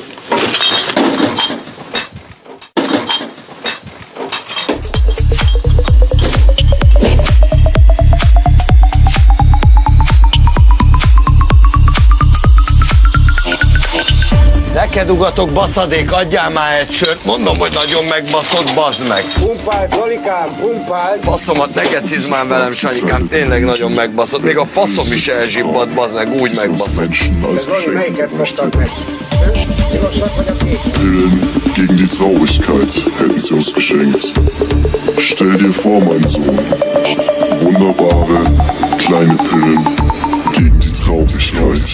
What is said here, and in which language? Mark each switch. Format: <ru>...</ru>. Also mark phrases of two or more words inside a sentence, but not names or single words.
<hu>Neked ugatok, baszadék, adjál már egy sört, mondom, hogy nagyon megbaszott, bazd meg. Pumpál, Zolikám, pumpál. Faszomat, ne geciz már velem, Sanyikám, tényleg nagyon megbaszott. Még a faszom is elzsibbadt, bazd meg, úgy megbaszott. Zoli, melyiket fogtak meg? Pirosak vagy a kék?</hu> <de>Pillen gegen die Traurigkeit hätten sie uns geschenkt. Stell dir vor, mein Sohn, wunderbare kleine Pillen gegen die Traurigkeit.</de>